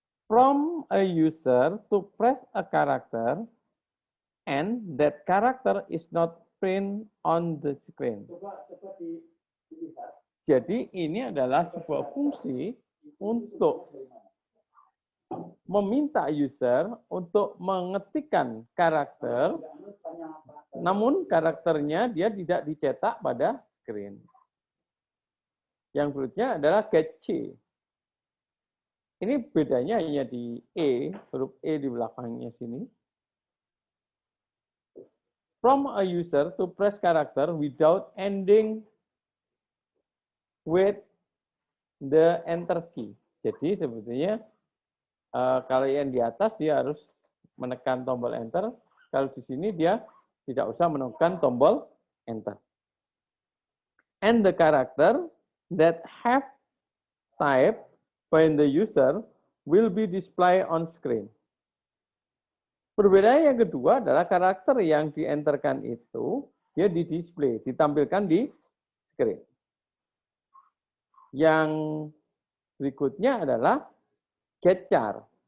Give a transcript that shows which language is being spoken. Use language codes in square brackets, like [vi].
[en] From a user to press a character and that character is not print on the screen. [id] Jadi ini adalah sebuah fungsi untuk meminta user untuk mengetikkan karakter, namun karakternya dia tidak dicetak pada screen. Yang berikutnya adalah getC. Ini bedanya hanya di E, huruf E di belakangnya sini. [en] From a user to press character without ending with the enter key. [id] Jadi sebetulnya kalau yang di atas dia harus menekan tombol enter. Kalau di sini dia tidak usah menekan tombol enter. [en] And the character that have type by the user will be displayed on screen. [id] Perbedaan yang kedua adalah karakter yang di-enterkan itu dia di-display, ditampilkan di screen. Yang berikutnya adalah getChar.